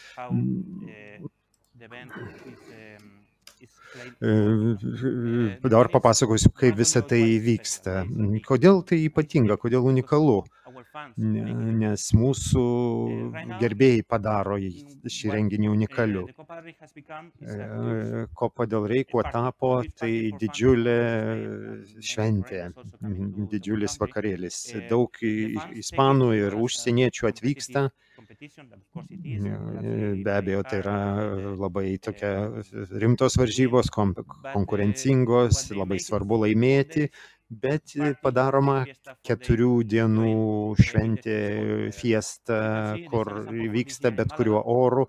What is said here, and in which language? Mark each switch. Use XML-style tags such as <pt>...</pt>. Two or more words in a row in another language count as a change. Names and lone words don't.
<lt>Dabar papasakosiu, kaip visa tai vyksta. Kodėl tai ypatinga, kodėl unikalu? Nes mūsų gerbėjai padaro šį renginį unikaliu. Copa del Rey kuo tapo, tai didžiulė šventė, didžiulis vakarėlis. Daug ispanų ir užsieniečių atvyksta. Be abejo, tai yra labai tokia rimtos varžybos, konkurencingos, labai svarbu laimėti, bet padaroma 4 dienų šventė, fiesta, kur vyksta bet kuriuo oru.</lt>